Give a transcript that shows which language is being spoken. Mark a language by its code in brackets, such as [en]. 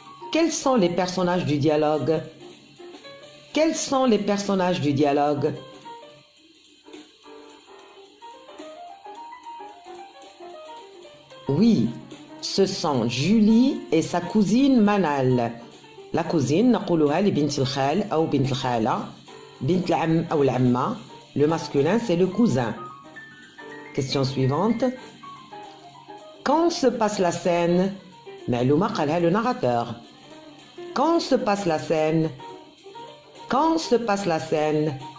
[fr] Quels sont les personnages du dialogue? Quels sont les personnages du dialogue? Oui, ce sont Julie et sa cousine Manal. La cousine, [ar] نقولها لبنت الخال أو بنت الخالة. بنت العم أو العمة. [fr] Le masculin, c'est le cousin. Question suivante. Quand se passe la scène? [ar] معلومة قالها [fr] le narrateur. Quand se passe la scène? Quand se passe la scène?